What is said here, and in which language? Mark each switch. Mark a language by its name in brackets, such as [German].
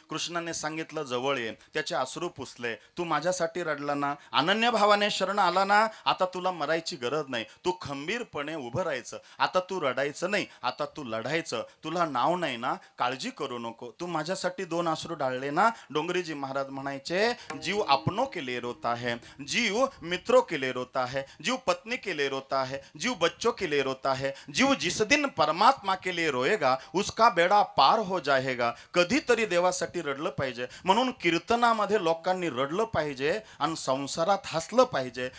[Marathi] कृष्णाने सांगितलं, जवळ ये. त्याचे अश्रू पुसले. तू माझ्यासाठी रडला ना, अनन्य भावाने शरण आला ना, आता तुला मरायची गरज नाही, तू खंबीरपणे उभं राहायचं. आता तू रडायचं नाही, आता तू लढायचं. तुला नाव नाही ना, काळजी करू नको. तू माझ्यासाठी 2 अश्रू डाळले ना. डोंगरीजी महाराज म्हणायचे, [Hindi] जीव अपनों के लिए रोता है, जीव मित्रों के लिए रोता है, जीव पत्नी के लिए रोता है, जीव बच्चों के लिए रोता है, जीव जिस दिन परमात्मा के लिए रोएगा उसका बेड़ा पार हो जाएगा. [Marathi] कधीतरी देवासाठी रडलं पाहिजे. म्हणून कीर्तनामध्ये लोकांनी रडलं पाहिजे आणि संसारात हसलं पाहिजे.